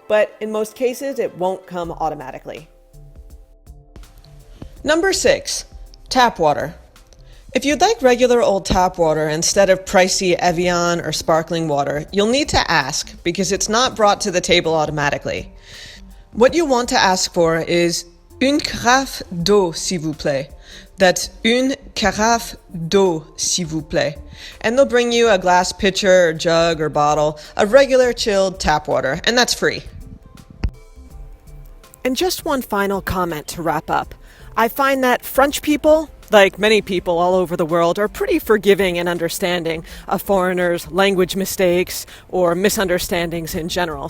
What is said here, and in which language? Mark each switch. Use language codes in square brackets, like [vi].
[en] But in most cases, it won't come automatically. Number 6, tap water. If you'd like regular old tap water instead of pricey Evian or sparkling water, you'll need to ask because it's not brought to the table automatically. What you want to ask for is [fr] une carafe d'eau, s'il vous plaît. [en] That's [fr] une carafe d'eau, s'il vous plaît. [en] And they'll bring you a glass pitcher or jug or bottle of regular chilled tap water, and that's free. And just one final comment to wrap up. I find that French people like many people all over the world, are pretty forgiving and understanding of foreigners' language mistakes or misunderstandings in general.